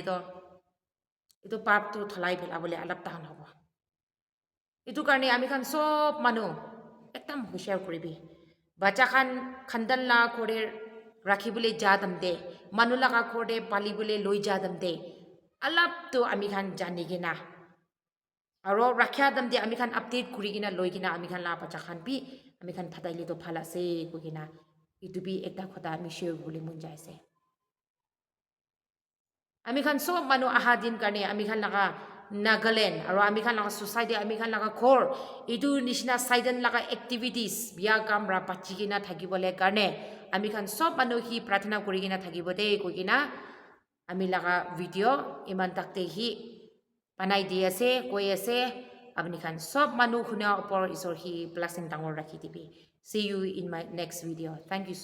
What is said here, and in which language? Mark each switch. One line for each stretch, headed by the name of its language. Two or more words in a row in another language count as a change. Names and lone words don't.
Naga Pidgin: do itu pap to thalai phela bole alap tahan hobo itu karne ami khan sob manu ekdam hushar koribi bacha khan khandan la kore rakhi bole jadam de manu laga kore pali bole loi jadam de alap to ami khan jani gina aro rakhya dam de ami khan update kuri gina loi gina ami khan la bacha khan bi ami khan phatai le to phala se ko gina itu bi ekta khota ami share bole mun jai se ami khan sob manu aha din karne ami khan laga Nagaland aro ami khan laga society ami khan laga khor itu nishina saidan laga activities biya kamra pachigina thagibole karne ami khan sob manu hi prathana kurigina thagibode kogina ami laga video iman takte hi panai di ase koi ase apni khan sob manu khuna upor isor hi blessing tangor rakhi dibi
English: see you in my next video thank you so